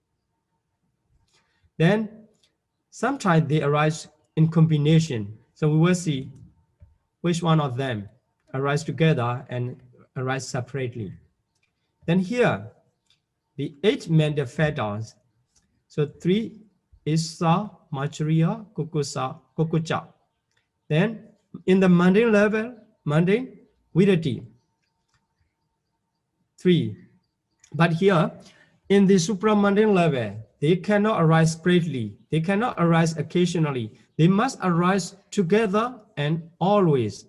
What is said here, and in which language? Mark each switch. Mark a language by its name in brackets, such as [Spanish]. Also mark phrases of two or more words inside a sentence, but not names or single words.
[English] Then sometimes they arise in combination. So we will see which one of them arise together and arise separately. Then here, the 8 mental factors. So 3 is [Pali] sa, machariya, kukusa, kukucha. [English] Then in the mundane level, mundane, virati, 3. But here, in the supramundane level, they cannot arise separately. They cannot arise occasionally. They must arise together and always.